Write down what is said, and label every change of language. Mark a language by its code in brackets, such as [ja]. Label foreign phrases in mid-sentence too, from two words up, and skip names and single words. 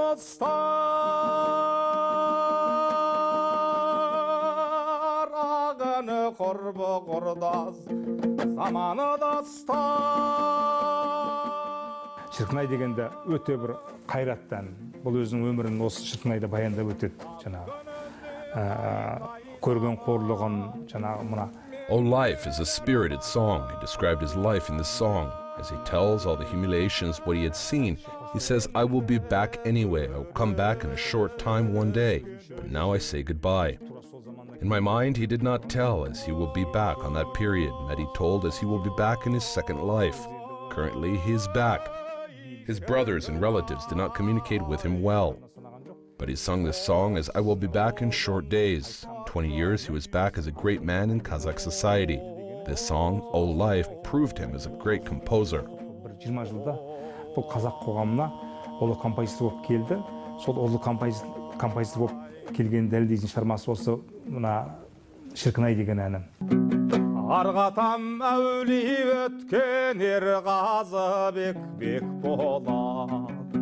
[kk] достар ағыны құрбы құрдас заманы дастар шіркін-ай дегенде өте бір қайраттан бұл өзінің өмірін осы шіркін-айда баяндап өтеді жаңағы көрген қорлығын жаңағы мына [en] Oh Life is a spirited song. He described his life in this song. As he tells all the humiliations, what he had seen, he says, I will be back anyway. I will come back in a short time one day. But now I say goodbye. In my mind, he did not tell as he will be back on that period. Madi told as he will be back in his second life. Currently, he is back. His brothers and relatives did not communicate with him well. But he sung this song as I will be back in short days. 20 years, he was back as a great man in Kazakh society. This song, Oh Life, proved him as a great composer. [kk] 20 жылда бұл қазақ қоғамына ұлы композитор болып келді. Сол ұлы композитор болып келген дәлелдейтін шығармасы осы мына шіркін-ай деген әнім. Арғатам әулие өткен ерғазы бек болады.